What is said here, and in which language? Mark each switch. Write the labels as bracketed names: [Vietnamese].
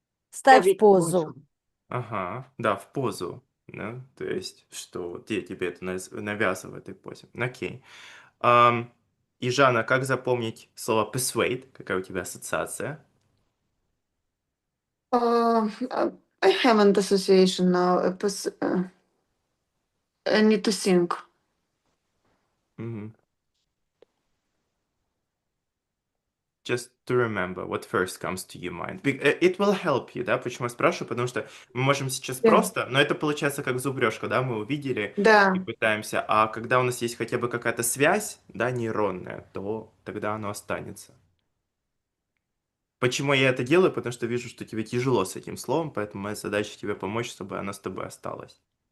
[Russian] Ставь Ставить позу. позу. Ага, да, в позу. Да? То есть, что вот тебе это навязывает в этой позе. Окей. И, Жанна, как запомнить слово persuade? Какая у тебя ассоциация? [English] I haven't association now. I need to think. Мгм. Just to remember what first comes to your mind. It will help you, да? [Russian] Почему я спрашиваю? Потому что мы можем сейчас [English] Yeah. [Russian] просто, но это получается как зубрежка, да? Мы увидели и Да. пытаемся. А когда у нас есть хотя бы какая-то связь, да, нейронная, то тогда оно останется. Почему я это делаю? Потому что вижу, что тебе тяжело с этим словом, поэтому моя задача тебе помочь, чтобы оно с тобой осталось.